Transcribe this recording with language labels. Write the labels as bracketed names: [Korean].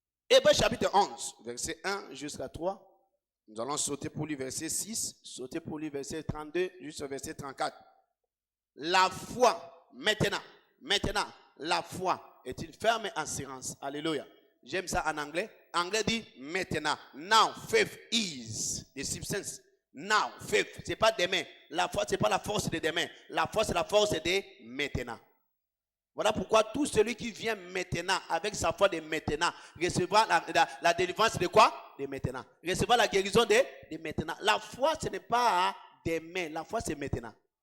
[French] Hébreux chapitre 11, verset 1 jusqu'à 3. Nous allons sauter pour lui verset 6, sauter pour lui verset 32 jusqu'au verset 34. La foi, maintenant, la foi est une ferme assurance. Alléluia. J'aime ça en anglais. anglais dit maintenant. [English] Now, faith is the substance. Now, faith, [French] c'est pas demain. La foi, c'est pas la force de demain. La foi, c'est la force de maintenant. Voilà pourquoi tout celui qui vient maintenant, avec sa foi de maintenant, recevra la délivrance de quoi? De maintenant. Recevra la guérison de maintenant. La foi, ce n'est pas demain. La foi, c'est maintenant.